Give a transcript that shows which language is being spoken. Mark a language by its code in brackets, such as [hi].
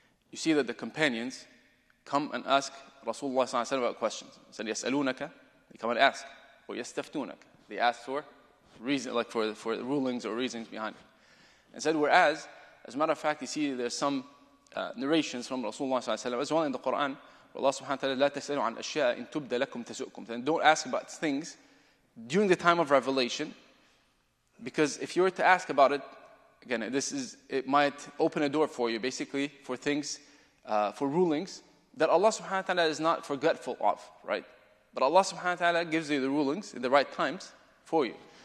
[en] You see that the companions come and ask Rasulullah sallallahu alaihi wasallam about questions. He said, yas'alunaka, they come and ask, or yastaftunak, they ask for reason, like for rulings or reasons behind it. And said, whereas, as a matter of fact, you see there's some narrations from Rasulullah sallallahu alaihi wasallam as well in the Quran. [ar] Allah subhanahu wa ta'ala, لا تسألوا عن أشياء إن تبدأ لكم تسؤكم. [en] And don't ask about things during the time of revelation, because if you were to ask about it, again, it might open a door for you, basically, for things, for rulings that Allah subhanahu wa ta'ala is not forgetful of, right? But Allah subhanahu wa ta'ala gives you the rulings in the right times for you.